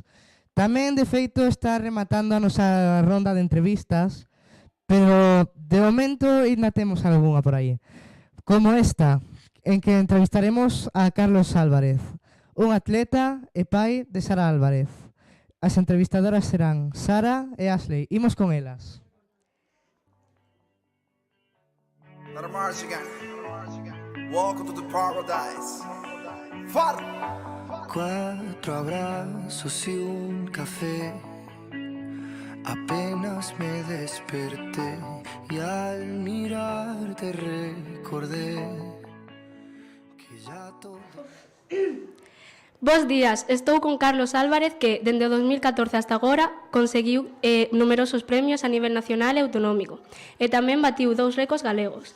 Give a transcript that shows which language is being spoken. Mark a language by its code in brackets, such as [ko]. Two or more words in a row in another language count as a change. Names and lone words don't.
[gl] Tamén, de feito, está rematando a nosa ronda de entrevistas, pero de momento ainda temos algunha por aí. Como esta, en que entrevistaremos a Carlos Álvarez, un atleta e pai de Sara Álvarez. As entrevistadoras serán Sara e Ashley. Imos con elas. [en] Let her march again. Welcome to the paradise. Far. [es] Cuatro abrazos y un café. Apenas me desperté y al mirarte recordé que ya todo... [gl] Bos días, estou con Carlos Álvarez que, dende o 2014 hasta agora, conseguiu numerosos premios a nivel nacional e autonómico e tamén batiu 2 récords galegos.